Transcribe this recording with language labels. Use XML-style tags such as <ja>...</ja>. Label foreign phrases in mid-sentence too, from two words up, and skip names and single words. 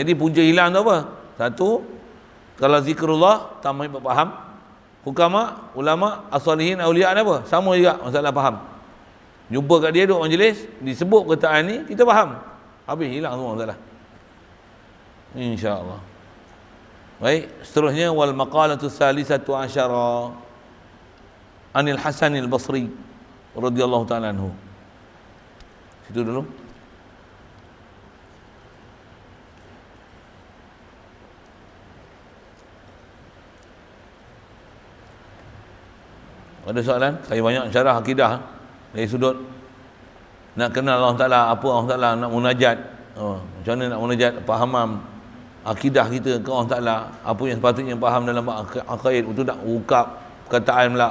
<ms>Jadi punca hilang tu apa? Satu, kalau zikrullah tambah faham. Hukama, ulama, as-salihin, awliya apa? Sama juga masalah faham. Jumpa kat dia duduk majlis, disebut perkataan ni, kita faham. Habis hilang semua masalah. Insya-Allah. Baik, seterusnya</ms> <ar>والمقالة الثالثة عشر عن الحسن البصري رضي الله تعالى عنه.</ar> <ms>Situ dulu. Ada soalan? Saya banyak syarah akidah dari sudut nak kenal Allah Ta'ala, apa Allah Ta'ala, nak munajat, macam mana nak munajat, fahamam akidah kita ke Allah Ta'ala, apa yang sepatutnya faham dalam akaid, betul tak ukap perkataan pula.</ms>